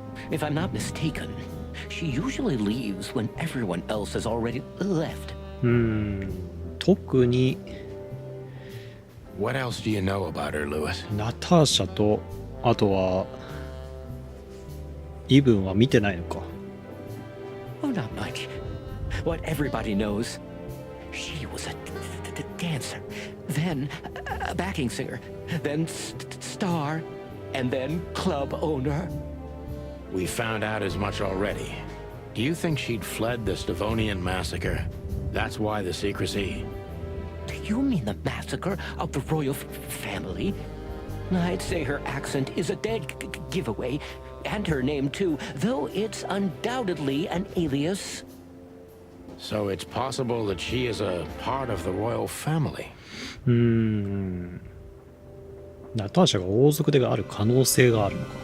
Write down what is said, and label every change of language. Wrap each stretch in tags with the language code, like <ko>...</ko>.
<en>If I'm not mistaken, she usually leaves when everyone else has already left.</en> <ja>特に</ja> <en>What else do you know about her, Lewis?</en> <ja>ナターシャとあとはイブンは見てないのか。</ja> <en>Oh, not much. What everybody knows. She was a dancer, then a backing singer, then star, and then club owner. We found out as much already. Do you think she'd fled the Stavonian massacre? That's why the secrecy? Do you mean the massacre of the royal family? I'd say her accent is a dead giveaway, and her name too, though it's undoubtedly an alias. So it's possible that she is a part of the royal family.</en> <ja>ナターシャが王族である可能性があるのか。</ja>